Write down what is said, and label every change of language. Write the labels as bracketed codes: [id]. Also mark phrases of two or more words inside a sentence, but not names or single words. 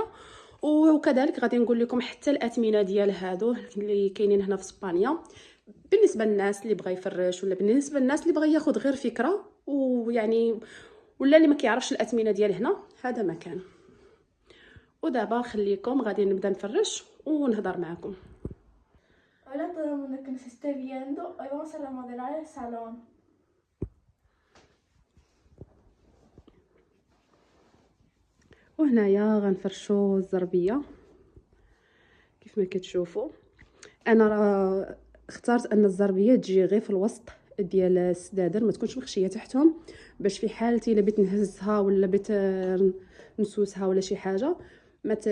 [ar] وكذلك غادي نقول لكم حتى الاثمنه ديال هادو اللي كاينين هنا في اسبانيا، بالنسبه للناس اللي بغى يفرش، ولا بالنسبه للناس اللي بغى ياخذ غير فكره، ويعني ولا اللي ما كيعرفش الاثمنه ديال هنا، هذا مكان. ودابا خليكم غادي نبدا نفرش ونهضر معكم. [es] Hola a todo el mundo que nos esté viendo. Hoy vamos a remodelar el salón. [ar] وهنايا غنفرشوا الزربيه كيف ما كتشوفوا. انا راه اخترت ان الزربيه تجي غير في الوسط ديال السدادر، ما تكونش مخشيه تحتهم، باش في حالتي الا بغيت نهزها ولا بغيت نسوسها ولا شي حاجه ما ت...